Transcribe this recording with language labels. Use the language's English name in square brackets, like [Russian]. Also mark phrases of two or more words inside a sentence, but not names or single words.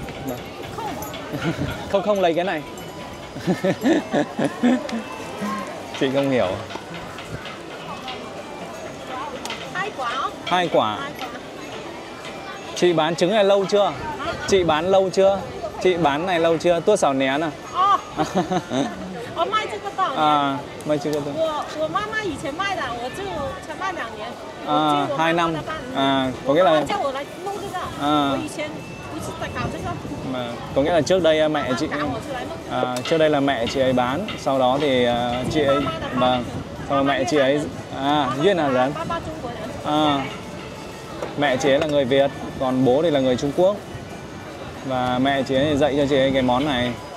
[Vietnamese] Không lấy cái này. Chị không hiểu. 2 quả. Chị bán trứng này lâu chưa? Chị bán lâu chưa? Chị bán này lâu chưa? Tua xảo nén à? Mai chưa có. [Chinese] 我妈妈以前卖的，我就才卖2年。 [Vietnamese] 2 năm. Có nghĩa là [Chinese] 叫我来弄这个。我以前不是在搞这个。 [Vietnamese] Mà có nghĩa là trước đây mẹ chị trước đây là mẹ chị ấy bán, sau đó thì chị ấy vâng, sau đó mẹ chị ấy Duyên là gì? Mẹ chị ấy là người Việt, còn bố thì là người Trung Quốc. Và mẹ chị ấy dạy cho chị ấy cái món này.